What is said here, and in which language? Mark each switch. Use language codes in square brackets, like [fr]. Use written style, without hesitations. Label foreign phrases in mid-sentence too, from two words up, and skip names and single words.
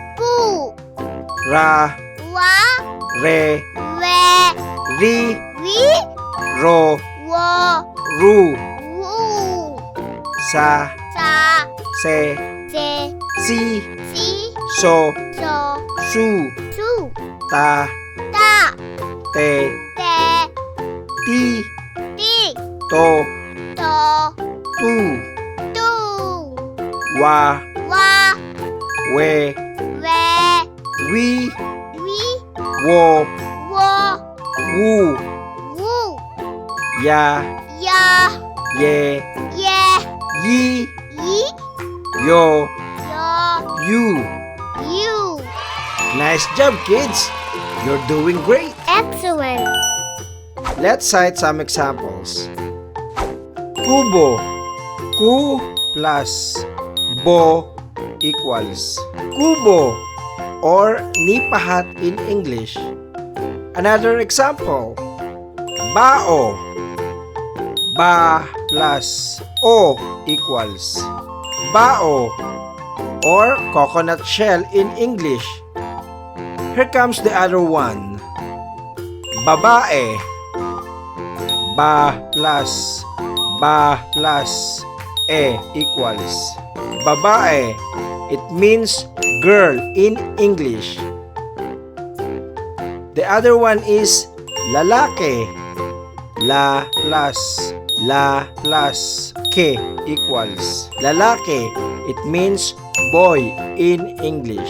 [tl] Ra, Re, Ri, Ro, Ru, Sa, Se, Si, So, Su, Ta, te, te, ti, ti, to, to, tu, tu, wa, wa, we, we, wi, wi, wo, wo, wu, wu, ya, ya, ye, ye, yi, yi, yo, yo, you. you. [en] Nice job, kids! You're doing great! Excellent. Let's cite some examples. Kubo. Ku plus bo equals kubo or nipahat in English. Another example. Bao. Ba plus o equals bao or coconut shell in English. Here comes the other one. Babae. Ba plus e equals babae. It means girl in English. The other one is lalaki. La plus ke equals lalaki. It means boy in English.